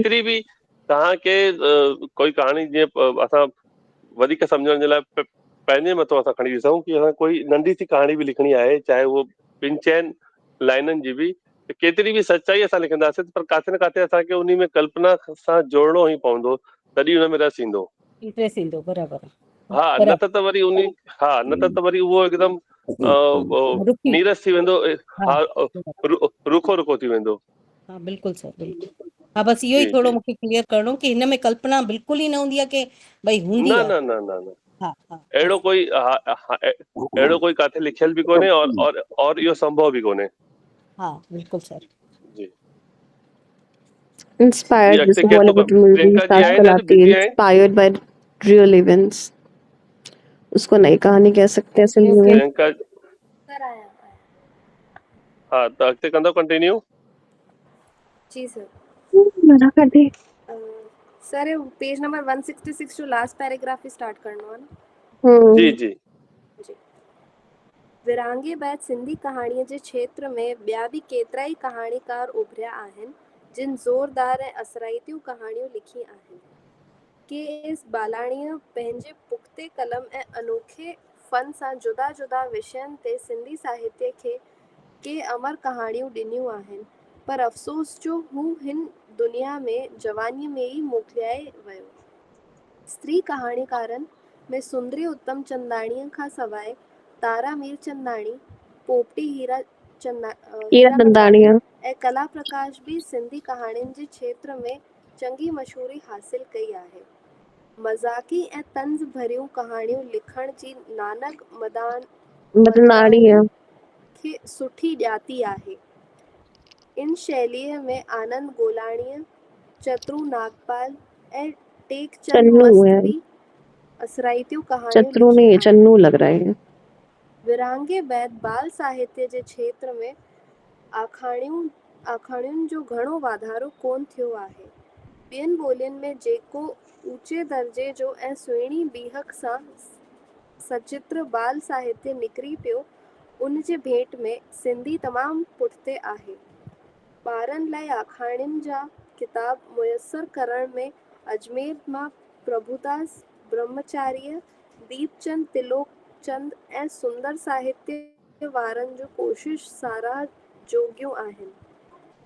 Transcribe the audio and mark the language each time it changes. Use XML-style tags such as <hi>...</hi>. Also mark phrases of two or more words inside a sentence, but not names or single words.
<sd>केतिरी बि तव्हांखे कोई कहाणी जीअं असां वधीक सम्झण जे लाइ पंहिंजे मथां असां खणी ॾिसूं कि असां कोई नंढी सी कहाणी बि लिखणी आहे, चाहे उहो 5-6 लाइननि जी बि, त केतिरी बि सचाई असां लिखंदासीं, पर काथे न काथे असांखे उन में कल्पना सां जोड़णो ई पवंदो, तॾहिं हुन में रस ईंदो। इंट्रेस्ट ईंदो, बराबरि न बराबरि। त वरी न त वरी उहो एकदम रुकी। नीरस थी वेंदो। हा हा, रुखो रुखो थी वेंदो। हा बिल्कुलु सर, बिल्कुलु। हा, बसि इहो ई जी थोरो जी मूंखे क्लियर करिणो कि हिन में कल्पना बिल्कुलु ई न हूंदी आहे कि भई न हूंदी आहे। न न न न हा हा अहिड़ो बसि। कोई अहिड़ो कोई काथे लिखियल बि कोन्हे और इहो संभव बि कोन्हे। हा बिल्कुलु सर। जी जी, Inspired, अॻिते जैसे केरु थो</sd> <en>Bollywood movies</en> <sd>प्रियंका जी आहिनि</sd> <hi>आजकल</hi> <sd>अॼु</sd> <hi>आती है</hi> <sd>बिज़ी आहिनि?</sd> <en>Inspired by real events,</en> <hi>उसको नई कहानी कह सकते हैं</hi> <sd>ओके सिंधी ओके। में। प्रियंका, हा, त अॻिते कंदो कंटिन्यू? जी सर।</sd> <hi>मना कर दी।</hi> <sd>अ, सर</sd> <en>page number</en> <sd>166 जो</sd> <en>last paragraph</en> <sd>ही स्टार्ट करनो है ना? जी हम्म जी जी। विरांगे बैदि सिंधी कहाणीअ जे क्षेत्र में ॿिया बि केतिरा ई कहाणीकार उभरिया आहिनि जिन ज़ोरदार ऐं असराइतियूं कहाणियूं लिखी आहिनि। के एस बालाणीअ पंहिंजे पुख़्ते कलम ऐं अनोखे फ़न सां जुदा जुदा विषयनि ते सिंधी साहित्य खे के अमर कहाणियूं ॾिनियूं आहिनि, पर अफ़सोस जो हू हिन दुनिया में जवानीअ में ई मोकिलियाए वियो। स्त्री कहाणीकारनि में सुंदरी उत्तमचंदाणीअ खां सवाइ तारा मीरचंदाणी, पोपटी हीरा हीरानंदाणी नंदाणीअ ऐं कला प्रकाश भी सिंधी कहाणियुनि जे क्षेत्र में चङी मशहूरी हासिल कई आहे। मज़ाक़ी ऐं तंज़ भरियूं कहाणियूं लिखण जी नानक मदनाणीअ मदनाणीअ खे सुठी ॼाती आहे। इन शैलीअ में आनंद गोलाणीअ, चतरू नागपाल ऐं टेकचंद चन्नू</sd> <hi>मस्त है,</hi> <sd>भी असराइतियूं कहाणियूं चतरू लिखी</sd> <hi>नहीं</hi> <sd>आहिनि।</sd> <hi>चन्नू लग रहा है।</hi> <sd>विरांगे बैदि बाल साहित्य जे क्षेत्र में आखाणियुनि जो घणो वाधारो कोन थियो आहे। ॿियनि ॿोलियुनि में जेको ऊचे दर्जे जो ऐं सुहिणी बीहक सां सचित्र बाल साहित्य निकिरी पियो, उन जे भेट में सिंधी तमामु पुठिते आहे। ॿारनि लाइ आखाणियुनि जा किताब मुयसरु करण में अजमेर मां प्रभुदास ब्रह्मचारीअ, दीपचंद त्रिलोकचंद ऐं सुंदर साहित्य वारनि जो कोशिश साराह जोॻियूं आहिनि।</sd>